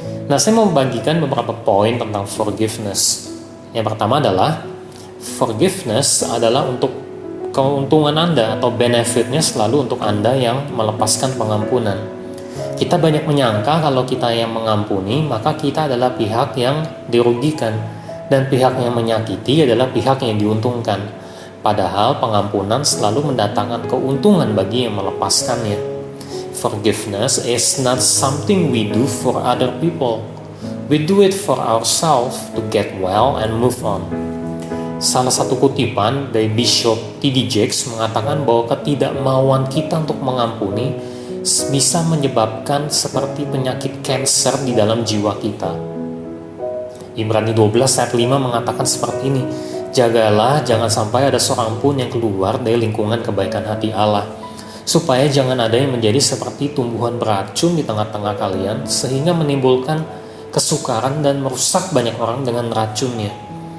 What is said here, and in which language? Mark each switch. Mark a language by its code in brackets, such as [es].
[id] Nah, saya mau bagikan beberapa poin tentang forgiveness. Yang pertama adalah forgiveness adalah untuk keuntungan Anda atau benefitnya selalu untuk Anda yang melepaskan pengampunan. Kita banyak menyangka kalau kita yang mengampuni, maka kita adalah pihak yang dirugikan. Dan pihak yang menyakiti adalah pihak yang diuntungkan. Padahal pengampunan selalu mendatangkan keuntungan bagi yang melepaskannya. [en] Forgiveness is not something we do for other people. We do it for ourselves to get well and move on. [id] Salah satu kutipan dari Bishop T.D. Jakes mengatakan bahwa ketidakmauan kita untuk mengampuni bisa menyebabkan seperti penyakit kanker di dalam jiwa kita. Ibrani 12 ayat 5 mengatakan seperti ini, jagalah jangan sampai ada seorang pun yang keluar dari lingkungan kebaikan hati Allah, supaya jangan ada yang menjadi seperti tumbuhan beracun di tengah-tengah kalian, sehingga menimbulkan kesukaran dan merusak banyak orang dengan racunnya.